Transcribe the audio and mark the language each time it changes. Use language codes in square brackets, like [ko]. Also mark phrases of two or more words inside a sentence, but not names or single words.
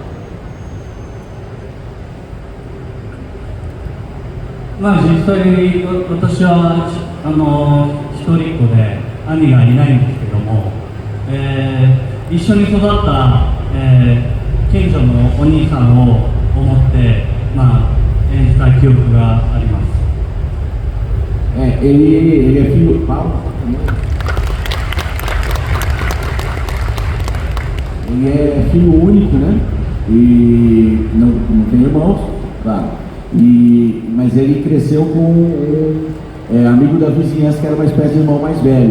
[ja] まあ実際に私は一人っ子で兄がいないんですけども、一緒に育った近所のお兄さんを思って、演じた記憶があります。 [pt] Ele é filho Ele é filho único, né? E não tem irmãos, claro. Mas ele cresceu com um amigo da vizinhança que era uma espécie de irmão mais velho.